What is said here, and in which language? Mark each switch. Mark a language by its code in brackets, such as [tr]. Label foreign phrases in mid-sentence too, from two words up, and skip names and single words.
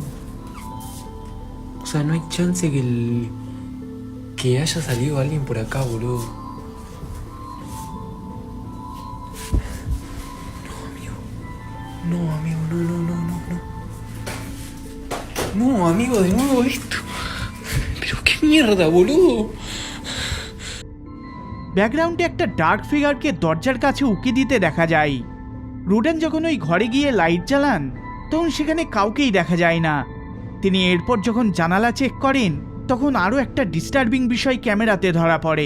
[es] O sea, no hay chance que haya salido alguien por acá, boludo. No, amigo, no. No, amigo, de nuevo esto. Pero qué mierda, boludo. [bn] ব্যাকগ্রাউন্ডে একটা [en] dark figureকে [bn] দরজার কাছে উকি দিতে দেখা যায়। রোডেন যখন ওই ঘরে গিয়ে লাইট জ্বালান তখন সেখানে কাউকেই দেখা যায় না। তিনি এরপর যখন জানালা চেক করেন তখন আরও একটা ডিস্টার্বিং বিষয় ক্যামেরাতে ধরা পড়ে।